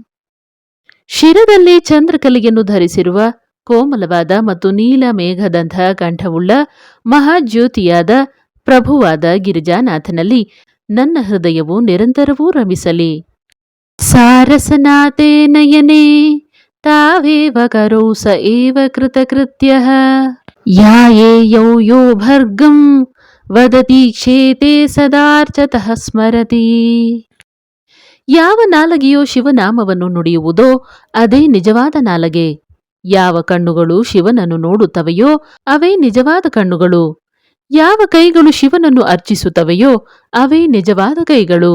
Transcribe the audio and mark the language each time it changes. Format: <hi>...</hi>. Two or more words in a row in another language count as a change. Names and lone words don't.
<kn>ಶಿರದಲ್ಲಿ ಚಂದ್ರಕಲೆಯನ್ನು ಧರಿಸಿರುವ ಕೋಮಲವಾದ ಮತ್ತು ನೀಲ ಮೇಘದಂಥ ಕಂಠವುಳ್ಳ ಮಹಾಜ್ಯೋತಿಯಾದ ಪ್ರಭುವಾದ ಗಿರಿಜಾನಾಥನಲ್ಲಿ ನನ್ನ ಹೃದಯವು ನಿರಂತರವೂ ರಮಿಸಲಿ.</kn> <sa>ಸಾರಸನಾಥೇ ನಯನೇ ತಾವೇವ ಕರೌ ಸ ಏವ ಕೃತಕೃತ್ಯಃ ಯಾಯೇಯೌ ಯೋ ಭರ್ಗಂ ವದತಿ ಕ್ಷೇತೆ ಸದಾರ್ಚತಃ ಸ್ಮರತಿ.</sa> <kn>ಯಾವ ನಾಲಗೆಯೋ ಶಿವನಾಮವನ್ನು ನುಡಿಯುವುದೋ ಅದೇ ನಿಜವಾದ ನಾಲಗೆ. ಯಾವ ಕಣ್ಣುಗಳು ಶಿವನನ್ನು ನೋಡುತ್ತವೆಯೋ ಅವೇ ನಿಜವಾದ ಕಣ್ಣುಗಳು. ಯಾವ ಕೈಗಳು ಶಿವನನ್ನು ಅರ್ಚಿಸುತ್ತವೆಯೋ ಅವೇ ನಿಜವಾದ ಕೈಗಳು.</kn>